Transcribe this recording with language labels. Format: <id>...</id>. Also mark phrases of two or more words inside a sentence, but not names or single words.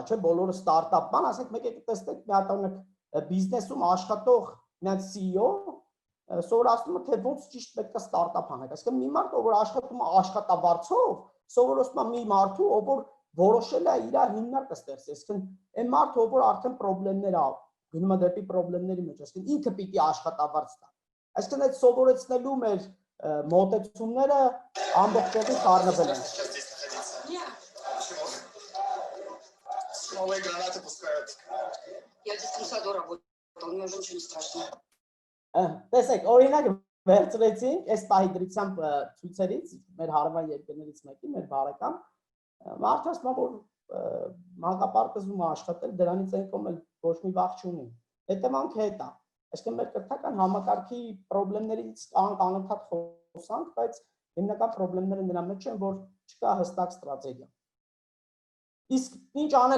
<hy>չէ, բոլորը ստարտափ բան, ասենք մեկ եկեք տեսնենք մի հատ օրինակ բիզնեսում աշխատող մի հատ CEO սովորացնում է թե ոնց ճիշտ պետք է ստարտափ անեք, այսինքն մի մարդ, որ աշխատում է աշխատավարձով, սովորեցնում է մի մարդու, ով որ որոշել է իր հիմնարկը ստեղծել, այսինքն այն մարդը, ով որ արդեն խնդիրներ ա գնում է դեպի խնդիրների մեջ, այսինքն ինքը պիտի աշխատավարձ տա։ Այսինքն այդ սովորեցնելու մեր մոտեցումները ամբողջովին խառնվել են։</hy> <ru>Новые гранаты пускают. Я в детском саду работала, мне уже ничего не страшно.</ru> <hy>Տեսեք, օրինակ վերցրեցինք այս պահի դրությամբ ցույցերից մեր հարևան երկրներից մեկի, մեր բարեկամ, մարդը ասում է, որ մանկապարտեզում աշխատել, դրանից այն կողմ էլ ոչ մի վախ չունի։ Հետևանքը հետ է։ Այսինքն մեր կրթական համակարգի խնդիրներից անընդհատ խոսանք, բայց հիմնական խնդիրները նրա մեջ են, որ չկա հստակ ստրատեգիա։ Իսկ ինչ անել</hy>